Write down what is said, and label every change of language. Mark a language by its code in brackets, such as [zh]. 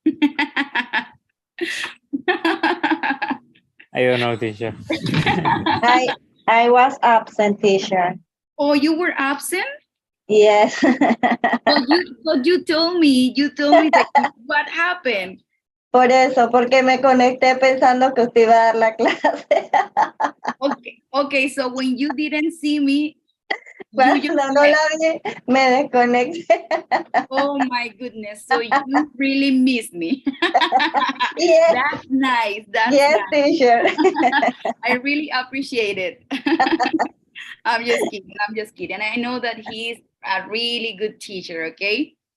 [en] I don't know, teacher. I was absent, teacher. Oh, you were absent? Yes. But you told me that what happened? [es] Por eso, porque me conecté pensando que usted iba a dar la clase. [en] Okay, so when you didn't see me, [es] Cuando no la vi, me desconecté. [en] Oh my goodness, so you really missed me. Yes. That's nice. That's yes, nice. teacher. I really appreciate it. I'm just kidding. I know that he's a really good teacher, okay?